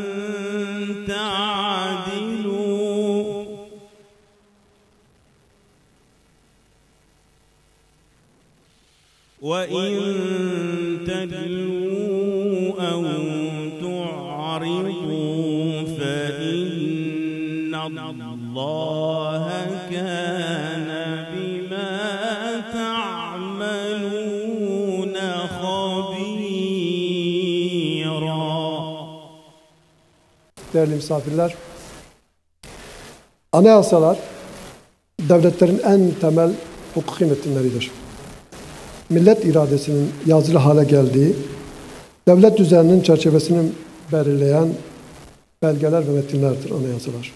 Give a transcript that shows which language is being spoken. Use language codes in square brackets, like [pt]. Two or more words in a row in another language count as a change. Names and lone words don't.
[ar] تعدلوا وإن تلووا أو تعرضوا فإن الله كان بما تعملون خبيرا. [tr] Değerli misafirler, anayasalar devletlerin en temel hukuki metinleridir. Millet iradesinin yazılı hale geldiği, devlet düzeninin çerçevesini belirleyen belgeler ve metinlerdir anayasalar.